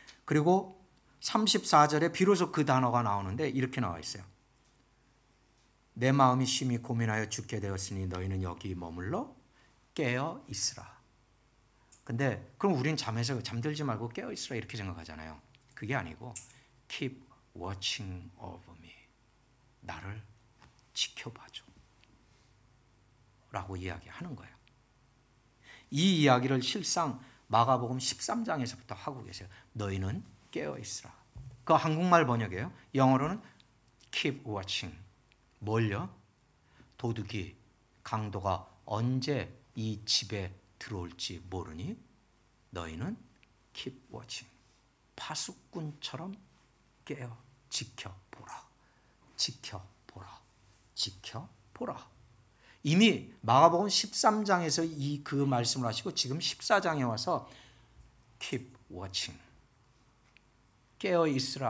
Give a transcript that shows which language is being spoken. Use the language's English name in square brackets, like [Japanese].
[Korean] 그리고 34절에 비로소 그 단어가 나오는데 이렇게 나와 있어요. 내 마음이 심히 고민하여 죽게 되었으니 너희는 여기 머물러 깨어 있으라. 근데 그럼 우린 잠에서 잠들지 말고 깨어 있으라 이렇게 생각하잖아요. 그게 아니고 [English] keep watching over me. [Korean] 나를 지켜봐줘. 라고 이야기하는 거예요. 이 이야기를 실상 마가복음 13장에서부터 하고 계세요. 너희는 깨어 있으라. 그 한국말 번역이에요. 영어로는 [English] keep watching. [Korean] 뭘요? 도둑이 강도가 언제 이 집에 들어올지 모르니 너희는 [English] keep watching. [Korean] 파수꾼처럼 깨어 지켜보라. 지켜보라. 지켜보라. 이미 마가복음 13장에서 그 말씀을 하시고 지금 14장에 와서 [English] keep watching. [Korean] 깨어 있으라.